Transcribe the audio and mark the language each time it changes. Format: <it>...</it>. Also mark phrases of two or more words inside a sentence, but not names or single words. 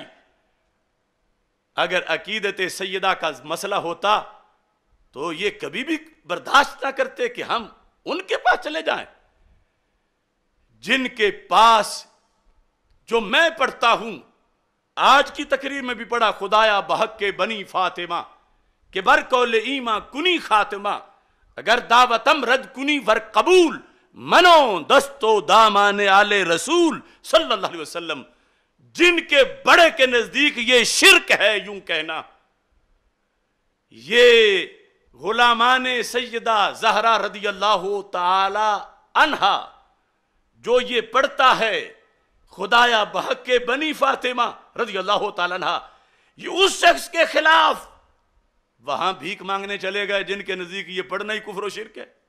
<ur>اگر عقیدت سیدہ کا مسئلہ ہوتا تو یہ کبھی بھی برداشت نہ کرتے کہ ہم ان کے پاس چلے جائیں، جن کے پاس جو میں پڑھتا ہوں. آج کی تقریر میں بھی پڑھا،</ur> <fa>خدایا بحق کے بنی فاطمہ کہ بر قول ایماں کنی خاتمہ، اگر دعوتم رد کنی ور قبول، منو دستو دامان آل رسول</fa> <ar>صلی اللہ علیہ وسلم.</ar> <ur>جن کے بڑے کے نزدیک یہ شرک ہے یوں کہنا. یہ غلامان سیدہ زہرا</ur> <ar>رضی اللہ تعالی عنہا</ar> <ur>جو یہ پڑھتا ہے</ur> <fa>خدایا بحق کے بنی فاطمہ</fa> <ar>رضی اللہ تعالی عنہ،</ar> <ur>یہ اس شخص کے خلاف وہاں بھیک مانگنے چلے گئے جن کے نزدیک یہ پڑھنا ہی کفر و شرک ہے.</ur>